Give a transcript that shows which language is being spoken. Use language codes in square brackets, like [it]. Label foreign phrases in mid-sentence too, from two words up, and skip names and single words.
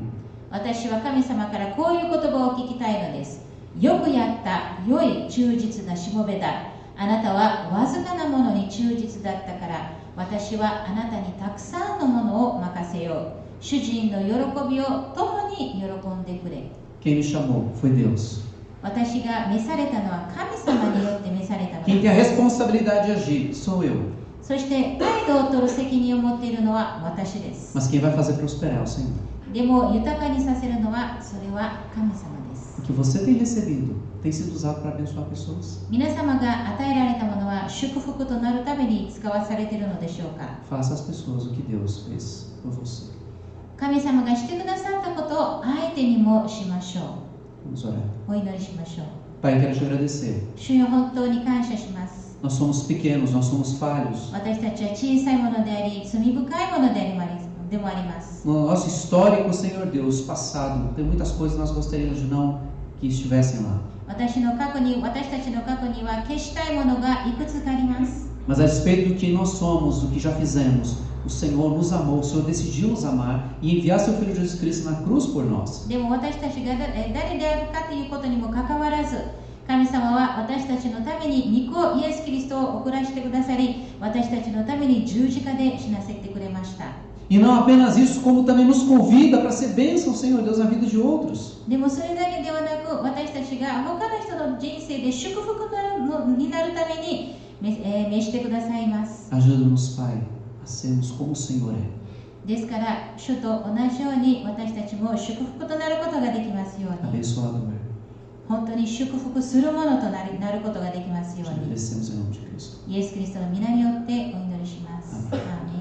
[ja] 私は神様からこういう言葉を聞きたいのです。よくやった、良い忠実なしもべだ。あなたはわずかなものに忠実だったから、私はあなたにたくさんのものを任せよう。主人の喜びを共に喜んでくれ。 [pt] Quem me chamou foi Deus. [ja] 私が召されたのは神様によって召されたの [pt] Quem tem a [ja] です。 [pt] responsabilidade de agir sou eu. [ja] そして態度を取る責任を持っているのは私です。 [pt] Mas quem vai fazer prosperar é o Senhor. [ja] でも豊かにさせるのはそれは神様です。 [pt] O que você tem recebido tem sido usado para abençoar pessoas. [ja] 皆様が与えられたものは祝福となるために使わされているのでしょうか。 [pt] Faça às pessoas o que Deus fez por você. [ja] 神様がしてくださったことを相手にもしましょ [pt] Vamos orar. [ja] う。お祈りしましょう。 [pt] Pai, eu quero te agradecer. [ja] 主よ、本当に感謝します。 [pt] Nós somos pequenos, nós somos falhos. [ja] 私たちは小さいものであり、罪深いものでもあります。 [pt] No nosso histórico, Senhor Deus, passado, tem muitas coisas que nós gostaríamos de não que estivessem lá. [ja] 私たちの過去には消したいものがいくつかあります。 [pt] Mas a despeito do que nós somos, do que já fizemos, o Senhor nos amou, o Senhor decidiu nos amar e enviar seu Filho Jesus Cristo na cruz por nós. [ja] でも私たちが誰であるかということにもかかわらず、 神様は私たちのために御子イエス・キリストを送らせてくださり、私たちのために十字架で死なせてくれました。 [pt] E não apenas isso, como também nos convida para ser bênção, Senhor Deus, na vida de outros. [ja] でもそれだけではなく、私たちが他の人の人生で祝福になるために召してくださいます。 [pt] Ajuda-nos, Pai, a sermos como o Senhor é. [ja] ですから、主と同じように私たちも祝福となることができますように。 [pt] Abençoador. [ja] 本当に祝福するものとなることができますよう [pt] Te [ja] に。 [pt] agradecemos em nome de Cristo. [ja] イエス・キリストの皆によってお祈りします。アーメン